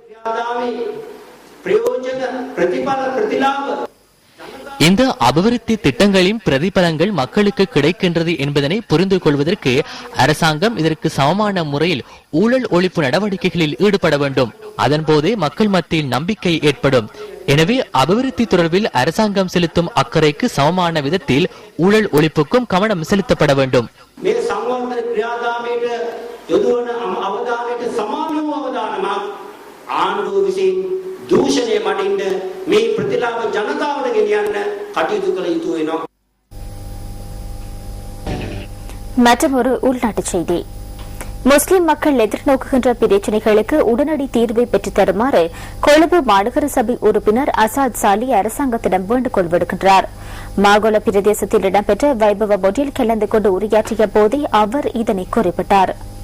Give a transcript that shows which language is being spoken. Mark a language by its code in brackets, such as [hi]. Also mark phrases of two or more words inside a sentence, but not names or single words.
[ta] இந்த அபிவிருத்தி திட்டங்களின் பிரதிபலங்கள் மக்களுக்கு கிடைக்கின்றது என்பதனை புரிந்து கொள்வதற்கு அரசாங்கம் இதற்கு சமமான முறையில் ஊழல் ஒழிப்பு நடவடிக்கைகளில் ஈடுபட வேண்டும். அதன் போதே மக்கள் மத்தியில் நம்பிக்கை ஏற்படும். எனவே அபிவிருத்தி தொடர்பில் அரசாங்கம் செலுத்தும் அக்கறைக்கு சமமான விதத்தில் ஊழல் ஒழிப்புக்கும் கவனம் செலுத்தப்பட வேண்டும். [si] දූෂණය මඩින්න මේ ප්‍රතිලාභ ජනතාවට ගෙනියන්න කටයුතු කළ යුතු වෙනවා. [ta] மற்றொரு உள்நாட்டு செய்தி. முஸ்லிம் மக்கள் எதிர்நோக்குகின்ற பிரச்சினைகளுக்கு உடனடி தீர்வை பெற்றுத் தருமாறு கொழும்பு மாநகர சபை உறுப்பினர் அசாத் சாலி அரசாங்கத்திடம் வேண்டுகோள் விடுக்கின்றார். மாகோல பிரதேசத்தில் இடம்பெற்ற வைபவ ஒன்றில் கலந்து கொண்டு உரையாற்றிய போதே அவர் இதனை குறிப்பிட்டார்.